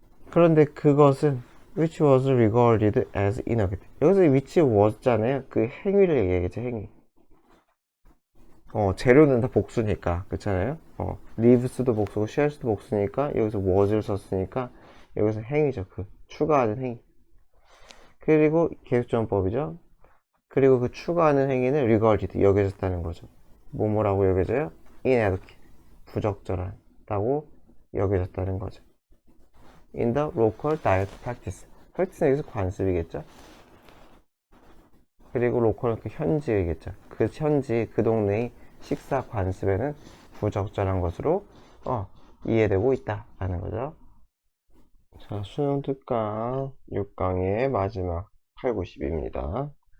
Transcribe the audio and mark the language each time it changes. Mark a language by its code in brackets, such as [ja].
[ko] 그런데 그것은 [en] which was regarded as innovative. [ko] 여기서 [en] which was [ko] 잖아요. 그 행위를 얘기하겠죠, 행위. 재료는 다 복수니까, 그렇잖아요. lives도 복수고 shares도 복수니까 여기서 was를 썼으니까 여기서 행위죠. 그 추가하는 행위. 그리고 계속전법이죠. 그리고 그 추가하는 행위는 regarded 여겨졌다는 거죠. 뭐뭐라고 여겨져요? inadequate 부적절하다고 여겨졌다는 거죠. [en] in the local diet practice. [ko] practice는 여기서 관습이겠죠. 그리고 로컬은 그 현지이겠죠. 그 현지, 그 동네의 식사 관습에는 부적절한 것으로 이해되고 있다라는 거죠. 자, 수능 특강 6강의 마지막 8, 90입니다.